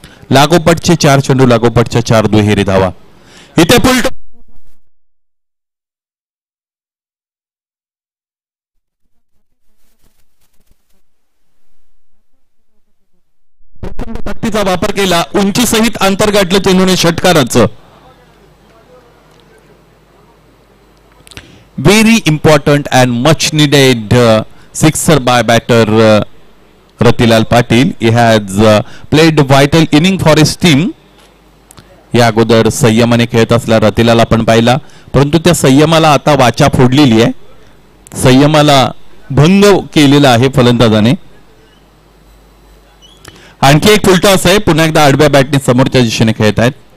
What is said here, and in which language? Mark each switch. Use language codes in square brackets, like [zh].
[mr] लागोपाठचे 4 चेंडू, लागोपाठच्या 4 दुहेरी धावा. इथे फुल ताकदीचा वापर केला. उंची सहित अंतर गाठलं चेंडूने षटकाराचं. [en] Very important and much needed sixer by batter Ratilal Patil. He has played vital inning for his team. [mr] या अगोदर संयमाने खेळत असला रतिलाल आपण पाहिला, परंतु त्या संयमाला आता वाचा फोडलेली आहे. संयमाला भंग केलेला आहे फलंदाजाने. आणखी एक फुलटॉस आहे. पुन्हा एकदा आडव्या बॅटने समोरच्या दिशेने खेळत आहेत.